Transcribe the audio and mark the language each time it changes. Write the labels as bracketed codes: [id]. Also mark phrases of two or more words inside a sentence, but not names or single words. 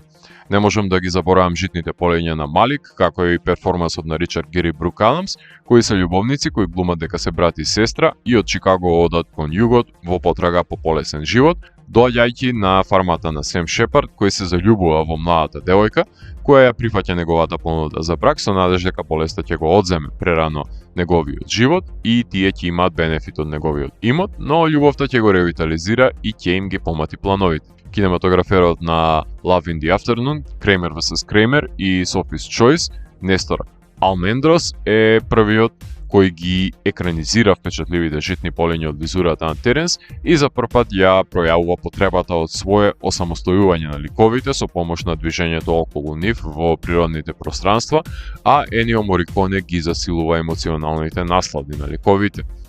[mk] Не можам да ги заборавам житните полења на Малик, како и перформансот на Ричард Гери Брук-Адамс, кои се љубовници кои глумат дека се брат и сестра и од Чикаго одат кон југот во потрага по полесен живот, доаѓајќи на фармата на Сем Шепард, кој се заљубува во младата девојка, која ја прифаќа неговата понуда за брак со надеж дека болеста ќе го одземе прерано неговиот живот и тие ќе имаат бенефит од неговиот имот, но љубовта ќе го ревитализира и ќе им ги помати плановите. Кинематограферот на Love in the Afternoon, Kramer vs. Kramer и Sophie's Choice, Нестор Алмендрос е првиот кој ги екранизира впечатливите житни полења од визурата на Теренс и за прв пат ја пројавува потребата од свое осамостојување на ликовите со помош на движењето околу нив во природните пространства, а Енио Мориконе ги засилува емоционалните наслади на ликовите.